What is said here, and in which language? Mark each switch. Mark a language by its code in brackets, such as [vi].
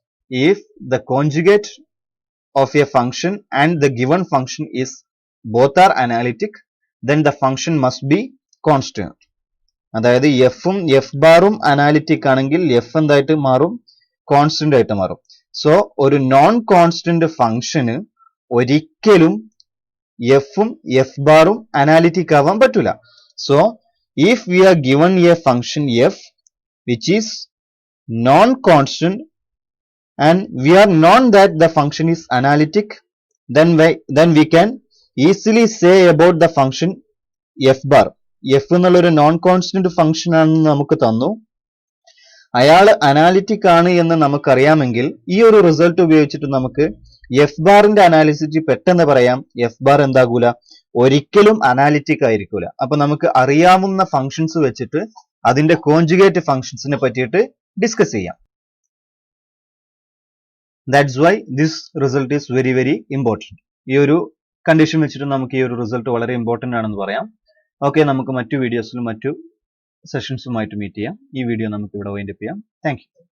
[en] If the conjugate of a function and the given function is both are analytic, then the function must be constant. [ml] അതായത് എഫും F ബാറും analytic ആണെങ്കിൽ F എന്തായിട്ട് മാറും? Constant ആയിട്ട് മാറും. So ഒരു non constant ഫംഗ്ഷന് ഒരിക്കലും എഫും എഫ് ബാറും അനാലിറ്റിക് ആവാൻ പറ്റൂല. [en] So if we are given a function f which is non constant and we are known that the function is analytic, then we can easily say about the function f bar. [ml] f എന്നുള്ള ഒരു non constant function ആണെന്ന് നമുക്ക് തന്നു. അയാൾ analytic ആണ് എന്ന് നമുക്കറിയാമെങ്കിൽ ഈ ഒരു റിസൾട്ട് ഉപയോഗിച്ചിട്ട് നമുക്ക് എഫ് ബാറിന്റെ അനാലിസിറ്റി പെട്ടെന്ന് പറയാം. F bar എന്താകൂല? ഒരിക്കലും അനാലിറ്റിക് ആയിരിക്കൂല. അപ്പൊ നമുക്ക് അറിയാവുന്ന ഫംഗ്ഷൻസ് വെച്ചിട്ട് അതിന്റെ കോൺജുഗേറ്റ് ഫംഗ്ഷൻസിനെ പറ്റിയിട്ട് ഡിസ്കസ് ചെയ്യാം. [en] That's why this result is very very important. [ml] ഈ ഒരു കണ്ടീഷൻ വെച്ചിട്ട് നമുക്ക് ഈ ഒരു റിസൾട്ട് വളരെ ഇമ്പോർട്ടന്റ് ആണെന്ന് പറയാം. ഓക്കെ, നമുക്ക് മറ്റു വീഡിയോസിലും മറ്റു സെഷൻസുമായിട്ട് മീറ്റ് ചെയ്യാം. ഈ വീഡിയോ നമുക്ക് ഇവിടെ വൈൻഡ് അപ്പ് ചെയ്യാം. [en] Thank you.